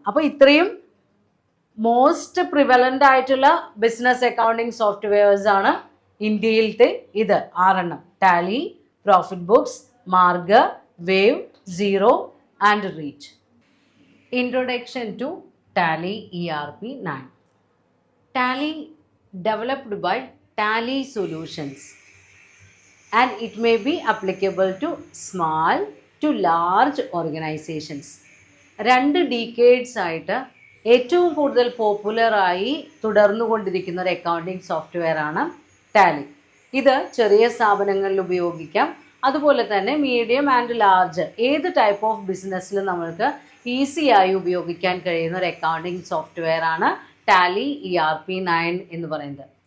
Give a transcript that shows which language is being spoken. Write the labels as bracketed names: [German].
[Malayalam] അപ്പോൾ ഇത്രയും most prevalent ആയിട്ടുള്ള ബിസിനസ് അക്കൗണ്ടിങ് സോഫ്റ്റ്വെയർസ് ആണ് ഇന്ത്യയിലത്തെ. ഇത് 6 Tally, profit books, Marg, wave, zero and reach. [English] Introduction to Tally ERP9. Tally developed by Tally Solutions, and it may be applicable to small to large organizations. [Malayalam] 2 decades ആയിട്ട് ഏറ്റവും കൂടുതൽ പോപ്പുലറായി തുടർന്നുകൊണ്ടിരിക്കുന്ന ഒരു accounting software ആണ് Tally. ഇത് ചെറിയ സ്ഥാപനങ്ങളിൽ ഉപയോഗിക്കാം. അതുപോലെ തന്നെ മീഡിയം ആൻഡ് ലാർജ് ഏത് ടൈപ്പ് ഓഫ് ബിസിനസ്സിൽ നമ്മൾക്ക് ഈസിയായി ഉപയോഗിക്കാൻ കഴിയുന്ന ഒരു അക്കൗണ്ടിങ് സോഫ്റ്റ്വെയർ ആണ് ടാലി ERP9 എന്ന് പറയുന്നത്.